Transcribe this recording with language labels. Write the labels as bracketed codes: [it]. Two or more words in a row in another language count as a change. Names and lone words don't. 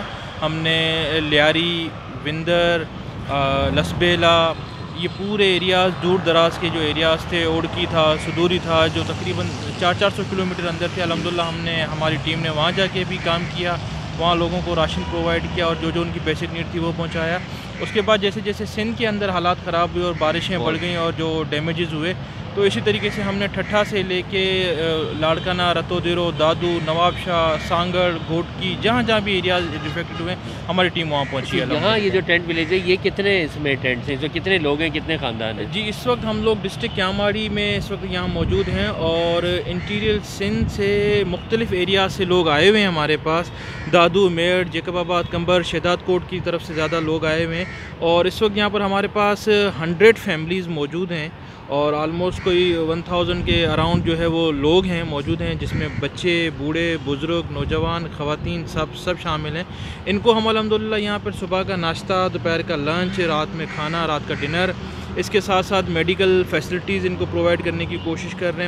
[ur] ہم نے لیاری، وندر، لسبیلہ، یہ پورے ایریاز، دور دراز کے جو ایریاز تھے، اوڈکی تھا، سدوری تھا، جو تقریباً 400-400 کلومیٹر اندر تھے، الحمدللہ ہم نے، ہماری ٹیم نے وہاں جاکے بھی کام کیا، وہاں لوگوں کو راشن پرووائیڈ کیا اور جو ان کی [en] basic need [ur] تھی وہ پہنچایا. اس کے بعد جیسے جیسے سندھ کے اندر حالات خراب ہوئے اور بارشیں بڑھ گئی اور جو ڈیمیجز ہوئے، تو اسی طریقے سے ہم نے ٹھٹھہ سے لیکے لاڑکانہ، رتوڈیرو، دادو، نوابشاہ، سانگھڑ، گھوٹکی, جہاں بھی [en] areas affected [ur] ہوئے ہماری ٹیم وہاں پہنچی ہے. یہاں یہ جو [en] tent village [ur] ہے، یہ کتنے اس میں ٹینٹس ہیں، جو کتنے لوگ ہیں، کتنے خاندان ہیں? جی، اس وقت ہم لوگ ڈسٹرکٹ کیاماڑی میں اس وقت یہاں موجود ہیں، اور انٹیریئر سندھ سے مختلف ایریا سے لوگ آئے ہوئے ہیں ہمارے پاس. دادو، میڑ، جیکباباد، کمبر، شہداد کوٹ کی طرف سے زیادہ لوگ آئے ہوئے ہیں، اور اس وقت یہاں پر ہمارے پاس 100 فیملیز موجود ہیں، اور آلموسٹ کوئی 1000 کے اراؤنڈ جو ہے وہ لوگ ہیں موجود ہیں، جس میں بچے، بوڑھے، بزرگ، نوجوان، خواتین سب شامل ہیں. انکو ہم الحمدللہ یہاں پر صبح کا ناشتہ، دوپہر کا لنچ، رات میں کھانا، رات کا ڈنر، اسکے ساتھ ساتھ [en] medical facilities [ur] انکو پرووائیڈ کرنے کی کوشش کر رہے ہیں.